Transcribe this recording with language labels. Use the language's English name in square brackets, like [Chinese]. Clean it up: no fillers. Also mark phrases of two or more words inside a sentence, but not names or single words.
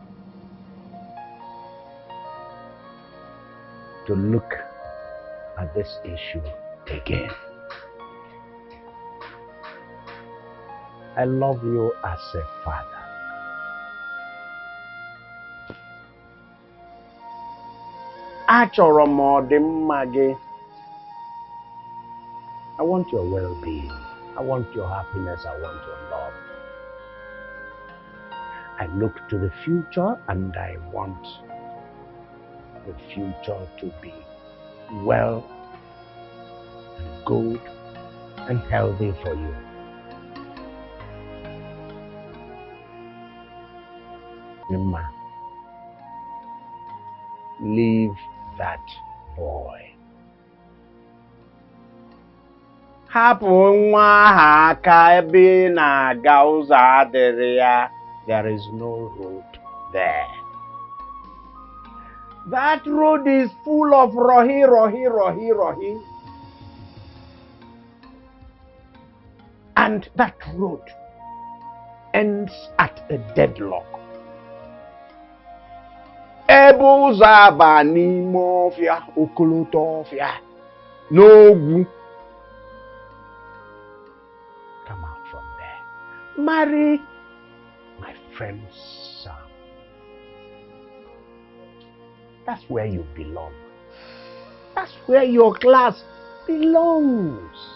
[English] To look at this issue again. I love you as a father. [Igbo] Achọrọ m ọdịmma gị. [English] I want your well-being. I want your happiness. I want your love. I look to the future and I want the future to be well and good and healthy for you. Mima, leave that boy. [Igbo] Hapụ nwa ahụ aka ebe ị na-aga ụzọ adịrị ya. [English] There is no road there. That road is full of rohi, rohi, rohi, rohi. And that road ends at a deadlock. [Igbo] Ebe ụzọ aba n'ime ọfịa, okoloto ọfịa, n'ogwu. [English] Come out from there. Marry my friend's son. That's where you belong. That's where your class belongs.